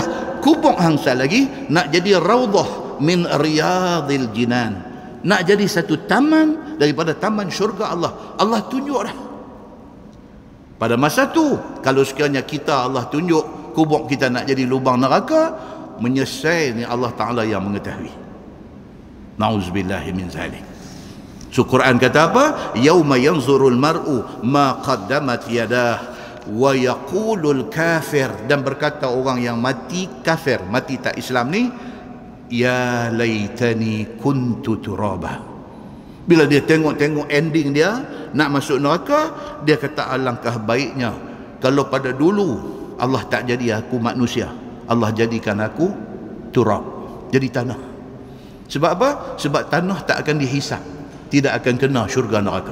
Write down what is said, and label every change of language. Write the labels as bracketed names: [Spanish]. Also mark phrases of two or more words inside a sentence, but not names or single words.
[Malay] Kubur hangsa lagi nak jadi [Arabic] روضة من رياض الجنان, [Malay] nak jadi satu taman daripada taman syurga Allah. Allah tunjuk dah. Pada masa tu, kalau sekiranya kita Allah tunjuk kubur kita nak jadi lubang neraka, menyesal ni Allah Ta'ala yang mengetahui. [Arabic] نعوذ بالله من ذلك. [Malay] So Quran kata apa? [Arabic] يوم ينظر المرء ما قدمت يداه ويقول الكافر, [Malay] dan berkata orang yang mati kafir, mati tak Islam ni, [Arabic] يا ليتني كنت ترابا. [Malay] Bila dia tengok-tengok ending dia nak masuk neraka, dia kata alangkah baiknya kalau pada dulu Allah tak jadi aku manusia, Allah jadikan aku turab, jadi tanah. Sebab apa? Sebab tanah tak akan dihisap, tidak akan kena syurga neraka.